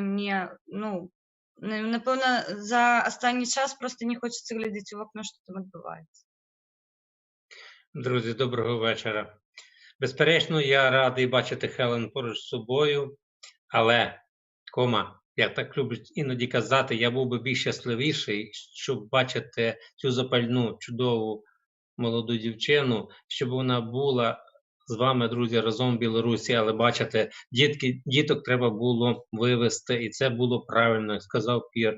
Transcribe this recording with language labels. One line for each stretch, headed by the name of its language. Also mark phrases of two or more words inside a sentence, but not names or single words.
Belarusian: Мне, напэўна, за астатні час просто не хочацца глядзець у вакно, што там адбываецца.
Ukrainian: Друзі, доброго вечора. Безперечно, я радий бачити Хелен поруч з собою, але, я так люблю іноді казати, я був би більш щасливіший, щоб бачити цю запальну, чудову молоду дівчину, щоб вона була з вами, друзі, разом в Білорусі, але бачите, діток треба було вивезти, і це було правильно, як сказав Пір.